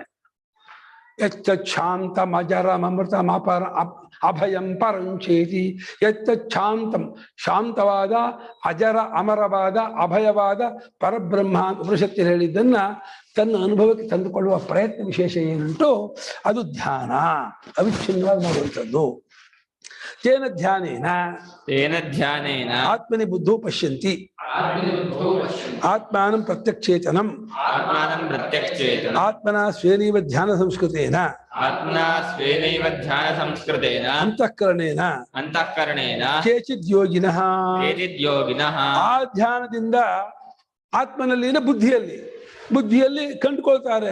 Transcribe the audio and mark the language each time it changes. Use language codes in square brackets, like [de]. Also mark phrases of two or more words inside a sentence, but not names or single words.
[sa] ಯಚ್ಚ ಶಾಂತಂ ಅಜರಂ ಅಮೃತಂ ಅಪರ ಅಭಯಂ ಪರಂಚೇತಿ. ಯಚ್ಚ ಶಾಂತಂ, [kn] ಶಾಂತವಾದ ಅಜರ ಅಮರವಾದ ಅಭಯವಾದ ಪರಬ್ರಹ್ಮ ಉಪನಿಷತ್ತಿನಲ್ಲಿ ಹೇಳಿದ್ದನ್ನ ತನ್ನ ಅನುಭವಕ್ಕೆ ತಂದುಕೊಳ್ಳುವ ಪ್ರಯತ್ನ ವಿಶೇಷ ಏನುಂಟು ಅದು ಧ್ಯಾನ, ಅವಿಚ್ಛಿನ್ನವಾಗಿ ಮಾಡುವಂಥದ್ದು. [sa] ತೇನ ಧ್ಯಾನೇನ ಆತ್ಮನಿ ಬುದ್ಧೋ ಪಶ್ಯಂತಿ ಆತ್ಮಾನಂ ಪ್ರತ್ಯಕ್ಷೇತನಂ ಆತ್ಮನ ಸ್ವೇನೈವ ಧ್ಯಾನ ಸಂಸ್ಕೃತೇನ ಅಂತಃಕರಣೇನ ಕೇಚಿದ್ ಯೋಗಿನಃ [kn] ಆ ಧ್ಯಾನದಿಂದ ಆತ್ಮನಲ್ಲಿನ ಬುದ್ಧಿಯಲ್ಲಿ ಕಂಡುಕೊಳ್ತಾರೆ.